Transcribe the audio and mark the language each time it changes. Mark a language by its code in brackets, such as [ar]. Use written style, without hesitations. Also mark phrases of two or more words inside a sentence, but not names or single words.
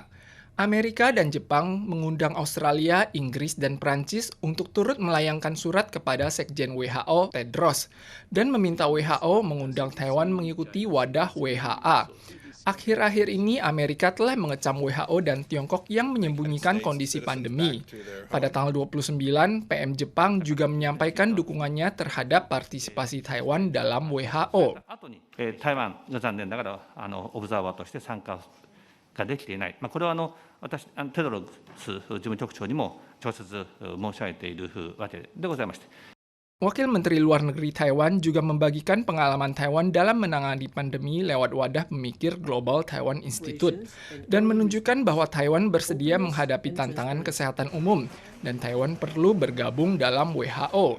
[id] Amerika dan Jepang mengundang Australia, Inggris, dan Prancis untuk turut melayangkan surat kepada Sekjen WHO, Tedros, dan meminta WHO mengundang Taiwan mengikuti wadah WHA. Akhir-akhir ini, Amerika telah mengecam WHO dan Tiongkok yang menyembunyikan kondisi pandemi. Pada tanggal 29, PM Jepang juga menyampaikan dukungannya terhadap partisipasi Taiwan dalam WHO. [ja] 台湾が残念ながらオブザーバーとして参加ができていない、これは私、テドロス事務局長にも直接申し上げているわけでございまして。 [id] Wakil Menteri Luar Negeri Taiwan juga membagikan pengalaman Taiwan dalam menangani pandemi lewat wadah pemikir Global Taiwan Institute dan menunjukkan bahwa Taiwan bersedia menghadapi tantangan kesehatan umum dan Taiwan perlu bergabung dalam WHO.